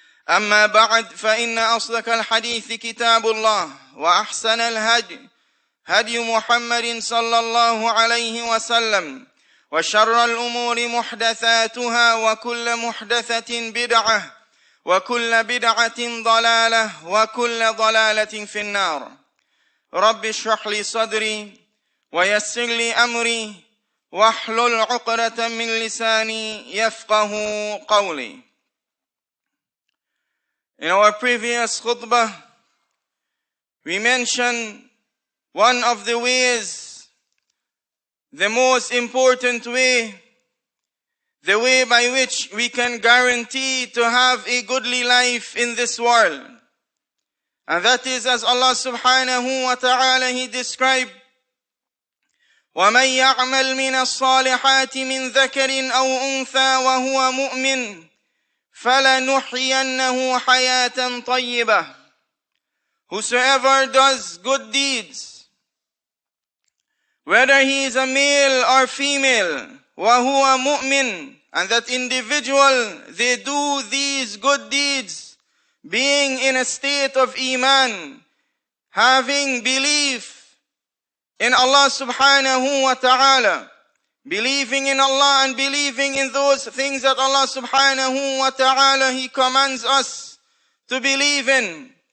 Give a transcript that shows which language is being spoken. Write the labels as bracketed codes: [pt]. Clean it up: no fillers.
[ar] أما بعد فإن أصدق الحديث كتاب الله وأحسن الهدي هدي محمد صلى الله عليه وسلم وشر الأمور محدثاتها وكل محدثة بدعة وكل بدعة ضلالة وكل ضلالة في النار رب اشرح لي صدري ويسر لي أمري واحلل عقدة من لساني يفقه قولي. [en] In our previous khutbah, we mentioned one of the ways, the most important way, the way by which we can guarantee to have a goodly life in this world. And that is as Allah subhanahu wa ta'ala He described, [ar] وَمَنْ يَعْمَلْ مِنَ الصَّالِحَاتِ مِنْ ذَكَرٍ أَوْ أُنْثَى وَهُوَ مُؤْمِنٌ فَلَنُحْيِيَنَّهُ حَيَاةً طَيِّبَةً. [en] Whosoever does good deeds, whether he is a male or female, [ar] وَهُوَ مُؤْمِنٌ, [en] and that individual, they do these good deeds, being in a state of Imaan, having belief in Allah subhanahu wa ta'ala, believing in Allah and believing in those things that Allah subhanahu wa ta'ala He commands us to believe in.